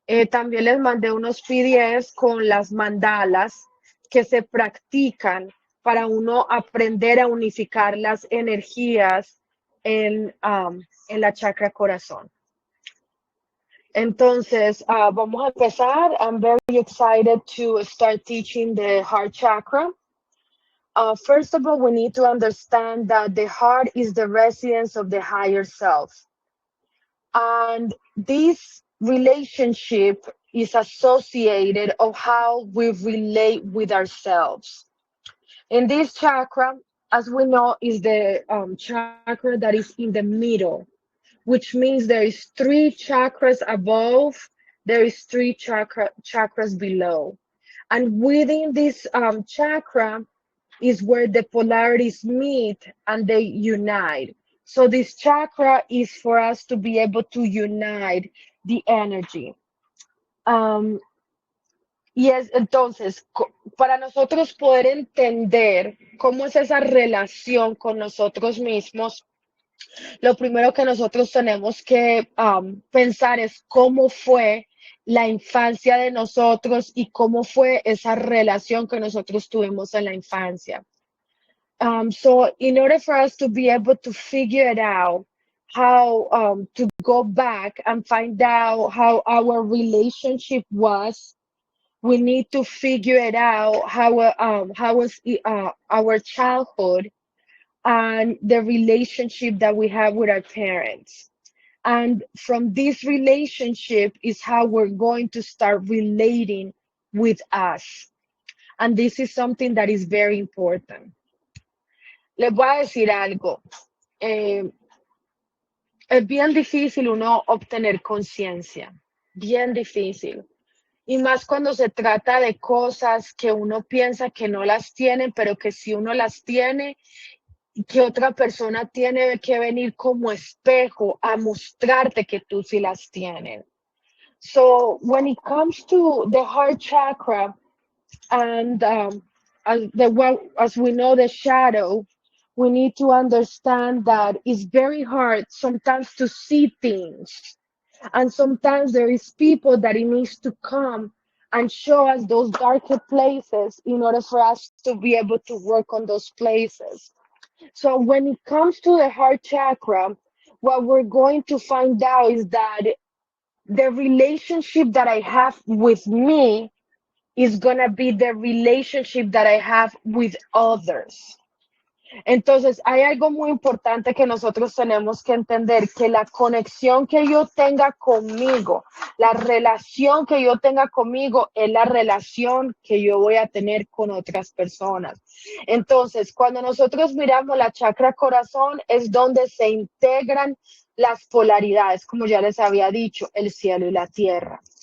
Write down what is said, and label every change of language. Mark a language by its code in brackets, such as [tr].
[es] También les mandé unos PDFs con las mandalas que se practican para uno aprender a unificar las energías en la chakra corazón. Entonces, vamos a empezar. [en] I'm very excited to start teaching the heart chakra. First of all, we need to understand that the heart is the residence of the higher self. And this relationship is associated of how we relate with ourselves. In this chakra, as we know, is the chakra that is in the middle, which means there is three chakras above, there is three chakras below. And within this chakra is where the polarities meet and they unite. So this chakra is for us to be able to unite the energy. [es] Y es entonces, para nosotros poder entender cómo es esa relación con nosotros mismos, lo primero que nosotros tenemos que pensar es cómo fue la infancia de nosotros y cómo fue esa relación que nosotros tuvimos en la infancia. [en] So in order for us to be able to figure it out, how to go back and find out how our relationship was, we need to figure it out how was our childhood and the relationship that we have with our parents. And from this relationship is how we're going to start relating with us. And this is something that is very important. [es] Les voy a decir algo. Es bien difícil uno obtener conciencia, bien difícil. Y más cuando se trata de cosas que uno piensa que no las tienen, pero que si uno las tiene, que otra persona tiene que venir como espejo a mostrarte que tú sí las tienes. [en] So when it comes to the heart chakra and as we know the shadow, we need to understand that it's very hard sometimes to see things. And sometimes there is people that it needs to come and show us those darker places in order for us to be able to work on those places. So when it comes to the heart chakra, what we're going to find out is that the relationship that I have with me is going to be the relationship that I have with others. [es] Entonces, hay algo muy importante que nosotros tenemos que entender, que la conexión que yo tenga conmigo, la relación que yo tenga conmigo es la relación que yo voy a tener con otras personas. Entonces, cuando nosotros miramos la chakra corazón, es donde se integran las polaridades, como ya les había dicho, el cielo y la tierra.